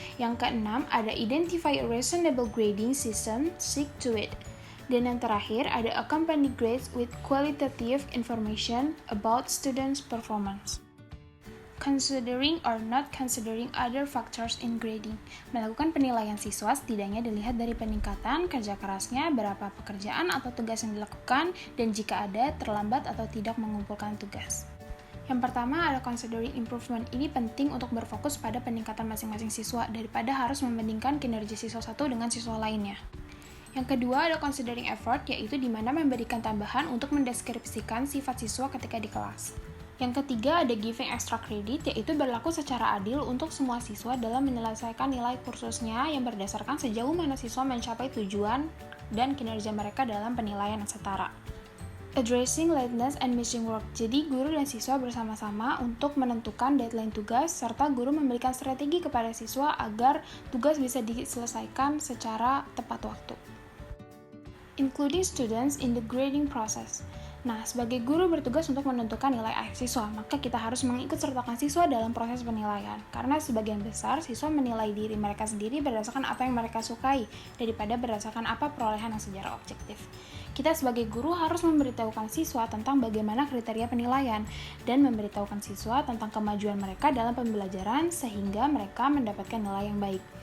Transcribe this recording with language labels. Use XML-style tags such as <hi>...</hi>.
<id>Yang keenam ada</id> <en>identify a reasonable grading system, stick to it.</en> <id>Dan yang terakhir ada</id> <en>accompany grades with qualitative information about students' performance. Considering or not considering other factors in grading.</en> <id>Melakukan penilaian siswa setidaknya dilihat dari peningkatan kerja kerasnya, berapa pekerjaan atau tugas yang dilakukan, dan jika ada, terlambat atau tidak mengumpulkan tugas. Yang pertama ada</id> <en>considering improvement.</en> <id>Ini penting untuk berfokus pada peningkatan masing-masing siswa daripada harus membandingkan kinerja siswa satu dengan siswa lainnya. Yang kedua ada</id> <en>considering effort,</en> <id>yaitu di mana memberikan tambahan untuk mendeskripsikan sifat siswa ketika di kelas. Yang ketiga ada</id> <en>giving extra credit,</en> <id>yaitu berlaku secara adil untuk semua siswa dalam menyelesaikan nilai kursusnya yang berdasarkan sejauh mana siswa mencapai tujuan dan kinerja mereka dalam penilaian yang setara.</id> <en>Addressing lateness and missing work.</en> <id>Jadi guru dan siswa bersama-sama untuk menentukan deadline tugas serta guru memberikan strategi kepada siswa agar tugas bisa diselesaikan secara tepat waktu.</id> <en>Including students in the grading process.</en> <id>Nah, sebagai guru bertugas untuk menentukan nilai akhir siswa, maka kita harus mengikut sertakan siswa dalam proses penilaian. Karena sebagian besar siswa menilai diri mereka sendiri berdasarkan apa yang mereka sukai, daripada berdasarkan apa perolehan yang secara objektif. Kita sebagai guru harus memberitahukan siswa tentang bagaimana kriteria penilaian, dan memberitahukan siswa tentang kemajuan mereka dalam pembelajaran sehingga mereka mendapatkan nilai yang baik.</id>